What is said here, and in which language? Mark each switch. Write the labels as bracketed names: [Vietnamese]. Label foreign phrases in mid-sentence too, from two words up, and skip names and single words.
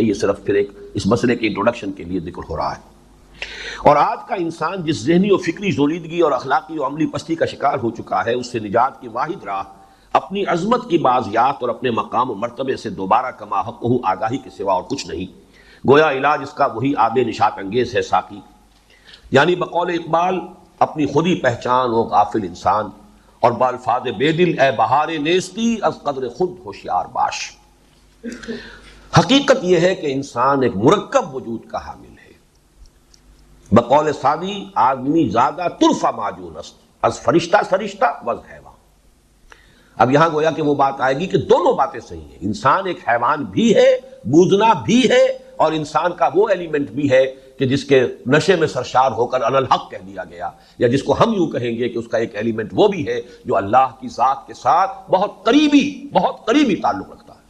[Urdu] یہ صرف پھر ایک اس مسئلے کے انٹروڈکشن کے لیے ذکر ہو رہا ہے. اور آج کا انسان جس ذہنی و فکری ذولیدگی اور اخلاقی و عملی پستی کا شکار ہو چکا ہے، اس سے نجات کی واحد راہ اپنی عظمت کی بازیافت اور اپنے مقام و مرتبے سے دوبارہ کما حقہ آگاہی کے سوا اور کچھ نہیں. گویا علاج اس کا وہی آب نشاط انگیز ہے ساقی، یعنی بقول اقبال اپنی خودی پہچان و غافل انسان، اور بالفاظ بے دل [Persian] اے بہار نیستی از قدر خود ہوشیار باش. [Urdu] حقیقت یہ ہے کہ انسان ایک مرکب وجود کا حامل ہے. بقول سعدی [Persian] آدمی زیادہ طرفہ معجون است از فرشتہ سرشتہ وز حیوان. [Urdu] اب یہاں گویا کہ وہ بات آئے گی کہ دونوں باتیں صحیح ہیں. انسان ایک حیوان بھی ہے، بوزنا بھی ہے، اور انسان کا وہ ایلیمنٹ بھی ہے کہ جس کے نشے میں سرشار ہو کر الحق کہہ دیا گیا، یا جس کو ہم یوں کہیں گے کہ اس کا ایک ایلیمنٹ وہ بھی ہے جو اللہ کی ذات کے ساتھ بہت قریبی تعلق رکھتا ہے.